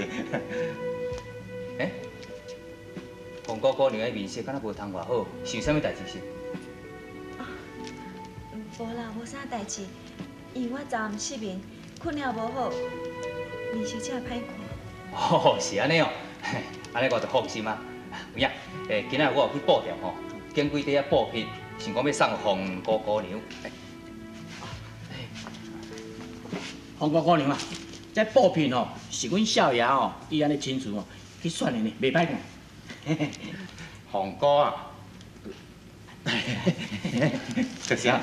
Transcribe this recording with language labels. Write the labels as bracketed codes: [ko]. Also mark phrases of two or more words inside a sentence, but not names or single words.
[nan] 诶，红姑姑娘的面色敢若无通偌好，是有啥物代志是？无啦，无啥代志，因为我昨暗失眠，困了无好，面色真歹看。哦，是安尼哦，安尼我就放心啊。有影，今仔我有去报掉吼，拣几块布匹，想讲要送红姑姑娘。红姑姑娘啊，这布片哦，是阮少爷哦，伊安尼亲自哦去选的呢，袂歹看。红哥啊，这啥？